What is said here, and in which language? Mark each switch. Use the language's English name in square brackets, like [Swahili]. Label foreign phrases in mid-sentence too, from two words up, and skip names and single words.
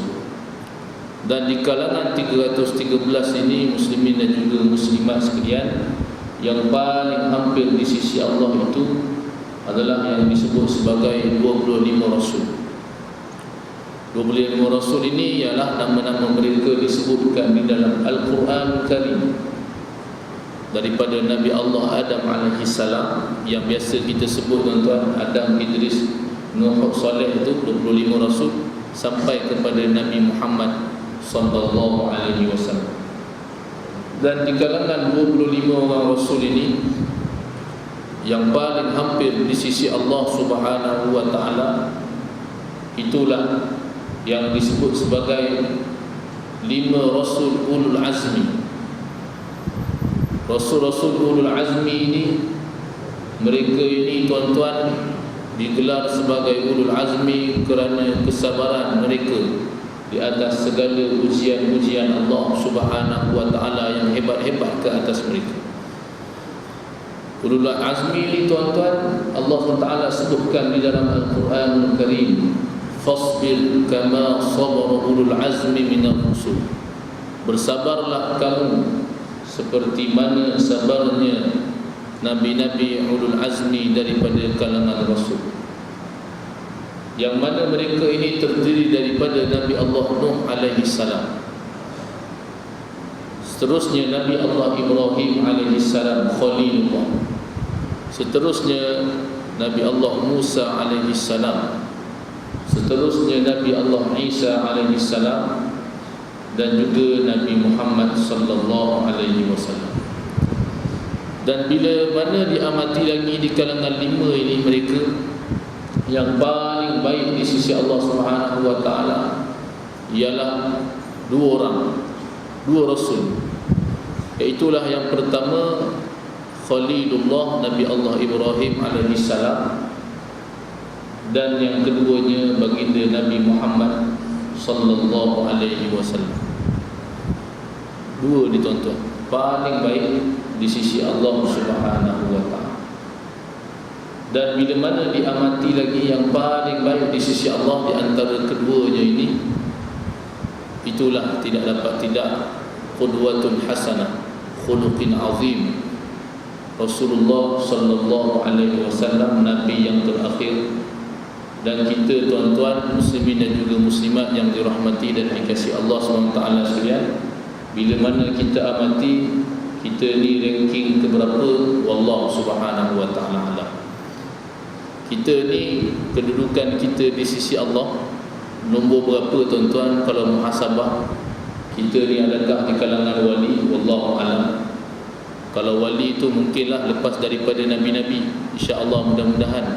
[Malay] Dan di kalangan 313 ini, muslimin dan juga muslimat sekalian, yang paling hampir di sisi Allah itu adalah yang disebut sebagai 25 Rasul. 25 Rasul ini ialah nama-nama mereka disebutkan di dalam Al-Quran Karim, daripada Nabi Allah Adam [Arabic] عليه السلام, [Malay] yang biasa kita sebut tuan-tuan Adam, Idris, Nuh, Saleh, itu 25 Rasul, sampai kepada Nabi Muhammad [Arabic] صلى الله عليه وسلم. [Malay] Dan di kalangan 25 orang Rasul ini, yang paling hampir di sisi Allah [Arabic] سبحانه وتعالى [Malay] itulah yang disebut sebagai 5 Rasul Ulul Azmi. Rasul-Rasul Ulul Azmi ini, mereka ini tuan-tuan digelar sebagai Ulul Azmi kerana kesabaran mereka di atas segala ujian-ujian Allah [Arabic] سبحانه وتعالى [Malay] yang hebat-hebat ke atas mereka. Ulul Azmi ini tuan-tuan, Allah SWT sebutkan di dalam Al-Quranul Karim, [Arabic] فاصبر كما صبر أولو العزم من الرسل. [Malay] Bersabarlah kamu seperti mana sabarnya Nabi-Nabi Ulul Azmi daripada kalangan Rasul, yang mana mereka ini terdiri daripada Nabi Allah Nuh [Arabic] عليه السلام, [Malay] seterusnya Nabi Allah Ibrahim [Arabic] عليه السلام [Malay] Khalilullah, seterusnya Nabi Allah Musa [Arabic] عليه السلام, [Malay] seterusnya Nabi Allah Isa [Arabic] عليه السلام, [Malay] dan juga Nabi Muhammad [Arabic] صلى الله عليه وسلم. [Malay] Dan bila mana diamati lagi di kalangan 5 ini, mereka yang paling baik di sisi Allah [Arabic] سبحانه وتعالى [Malay] ialah 2 orang, 2 Rasul. Iaitulah yang pertama Khalilullah Nabi Allah Ibrahim [Arabic] عليه السلام, [Malay] dan yang keduanya baginda Nabi Muhammad [Arabic] صلى الله عليه وسلم. [Malay] 2 ditonton paling baik di sisi Allah [Arabic] سبحانه وتعالى. [Malay] Dan bila mana diamati lagi yang paling baik di sisi Allah di antara keduanya ini, itulah tidak dapat tidak [Arabic] قدوة حسنة, خلق عظيم، رسول الله صلى الله عليه وسلم, [Malay] Nabi yang terakhir. Dan kita tuan-tuan muslimin dan juga muslimat yang dirahmati dan dikasihi Allah SWT sekalian, bila mana kita amati kita ni ranking keberapa, [Arabic] والله سبحانه وتعالى أعلم. [Malay] Kita ni kedudukan kita di sisi Allah nombor berapa tuan-tuan? Kalau muhasabah, kita ni adakah di kalangan wali? [Arabic] والله أعلم. [Malay] Kalau wali itu mungkinlah lepas daripada nabi-nabi, insya-Allah, mudah-mudahan.